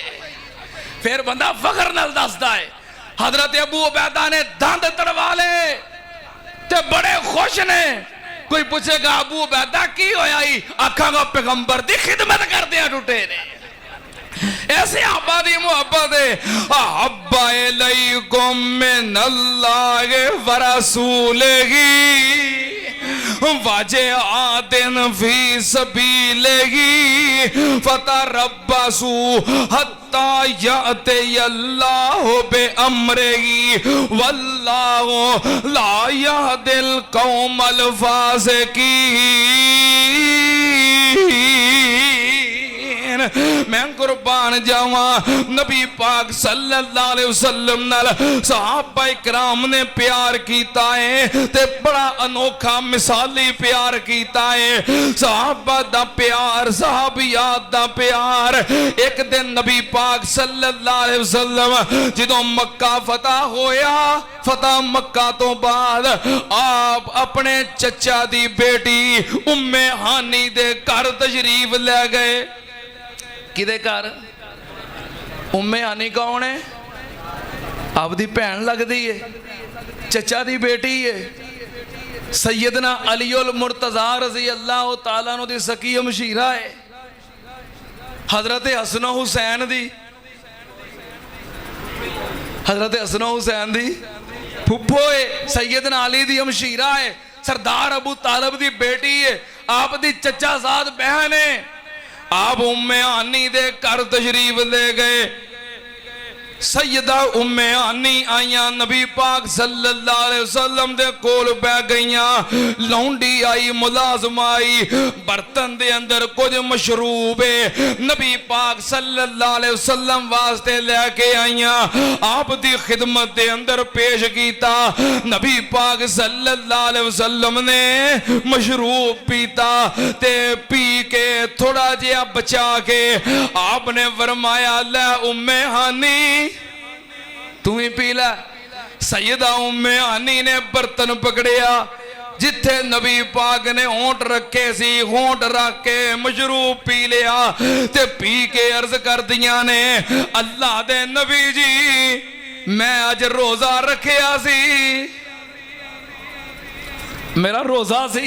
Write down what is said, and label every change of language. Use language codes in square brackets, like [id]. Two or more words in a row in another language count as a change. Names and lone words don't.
[pa] پھر بندہ فخر نال دسدا ہے حضرت ابو عبیدہ نے دند تڑوا لے تے بڑے خوش نے کوئی پوچھے گا ابو عبیدہ کی ہویا ہی آکھاں گا پیغمبر دی خدمت کر دیا ٹوٹے نے ایسے آبادی محبت ہے احب [ar] إليكم من الله ورسوله وجهاد في سبيله فتربصوا حتى يأتي الله بأمره والله لا يهدي القوم الفاسقين. [pa] میں قربان جاواں نبی پاک [ar] صلى الله عليه وسلم [pa] نال صحابہ اکرام نے پیار کیتا ہے تے بڑا انوکھا مثالی پیار کیتا ہے. صحابہ دا پیار، صحابیات دا پیار. اک دن نبی پاک [ar] صلى الله عليه وسلم [pa] جدوں مکہ فتح ہویا، فتح مکہ تو بعد آپ اپنے چچا دی بیٹی ام ہانی دے گھر تشریف لے گئے. کیدے گھر؟ ام ہانی کون ہے? آپدی بھین لگدی ہے، چچا دی بیٹی ہے. سیدنا علی المرتضیٰ [ar] رضي الله تعالى عنه [pa] دی سکی مشیرہ ہے. حضرت حسن حسین دی، حضرت حسن حسین دی پھپھو ہے. سیدنا علی دی مشیرہ ہے. سردار ابو طالب دی بیٹی ہے. آپ دی چچا زاد بہن ہے. آپ ام ہانی دے گھر تشریف لے گئے. سیدہ ام ہانی آئیاں نبی پاک [ar] صلى الله عليه وسلم [pa] دے کول بیٹھ گئیاں. لونڈی آئی، ملازم آئی، برتن دے اندر کجھ مشروب ہے نبی پاک [ar] صلى الله عليه وسلم [pa] واسطے لے کے آئیاں. آپ دی خدمت دے اندر پیش کیتا. نبی پاک [ar] صلى الله عليه وسلم [pa] نے مشروب پیتا تے پی کے تھوڑا جیہا بچا کے آپنے فرمایا لے ام ہانی توں ہی پی لا. سیدہ ام ہانی نے برتن پکڑیا جتھے نبی پاک نے ہونٹھ رکھے سی، ہونٹھ رکھ کے مشروب پی لیا تے پی کے عرض کر دتا نے اللہ دے نبی جی میں اج روزہ رکھیا سی، میرا روزہ سی.